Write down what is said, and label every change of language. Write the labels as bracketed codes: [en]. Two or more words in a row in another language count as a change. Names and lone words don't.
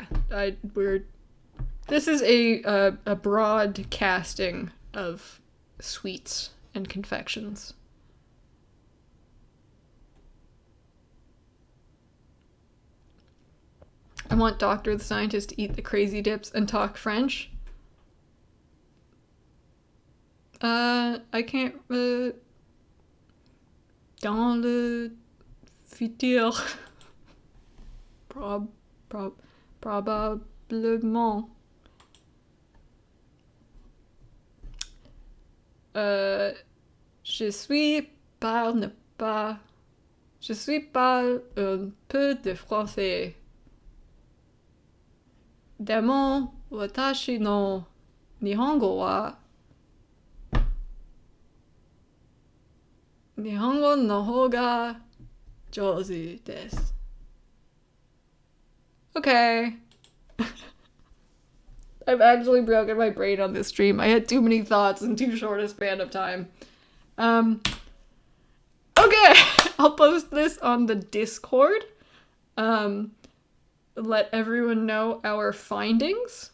[en] This is a broad casting of sweets and confections. I want Doctor the Scientist to eat the crazy dips and talk French. I can't, [fr] dans le futur. Probablement. Je suis parle un peu de français. [ja] でも私の日本語は日本語のほうが上手です. [en] Okay. I've actually broken my brain on this stream. I had too many thoughts in too short a span of time. Okay, I'll post this on the Discord. Let everyone know our findings.